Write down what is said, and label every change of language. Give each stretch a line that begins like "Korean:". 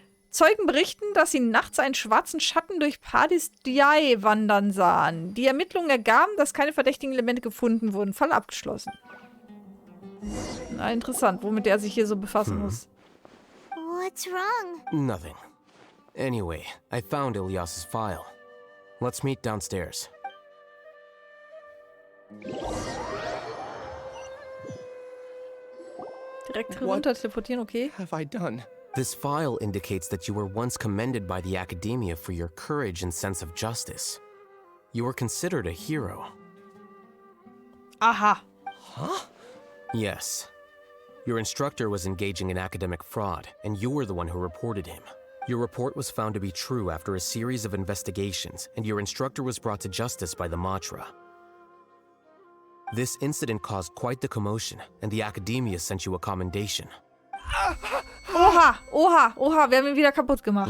German: Zeugen berichten, dass sie nachts einen schwarzen Schatten durch Padistiae wandern sahen. Die Ermittlungen ergaben, dass keine verdächtigen Elemente gefunden wurden. Fall abgeschlossen. Na, interessant, womit er sich hier so befassen muss.
English: What's wrong? Nothing. Anyway, I found Ilyas's file. Let's meet downstairs.
German: Direkt runter teleportieren, okay?
English: Have I done? This file indicates that you were once commended by the Academia for your courage and sense of justice. You were considered a hero. Aha. Huh? Yes. Your instructor was engaging in academic fraud, and you were the one who reported him. Your report was found to be true after a series of investigations, and your instructor was brought to justice by the Matra. This incident caused quite the commotion, and the Academia sent you a commendation.
German: Oha, oha, oha, wir haben ihn wieder kaputt gemacht.